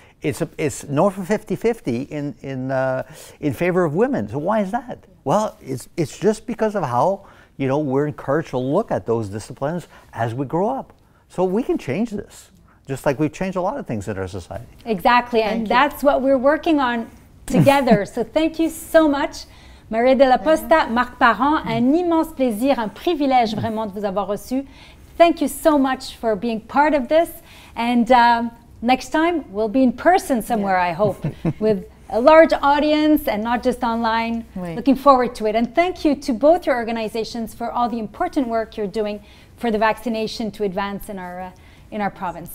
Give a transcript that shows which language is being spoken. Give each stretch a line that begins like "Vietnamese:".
English: It's north of 50-50 in favor of women. So why is that? Well, it's just because of how, you know, we're encouraged to look at those disciplines as we grow up. So we can change this, just like we've changed a lot of things in our society. Exactly, and that's what we're working on together. So thank you so much.
French: Maria Della Posta, Marc Parent, un immense plaisir, un privilège vraiment de vous avoir reçu.
English: Thank you so much for being part of this. And next time, we'll be in person somewhere, I hope, with a large audience and not just online. Looking forward to it. And thank you to both your organizations for all the important work you're doing for the vaccination to advance in our province.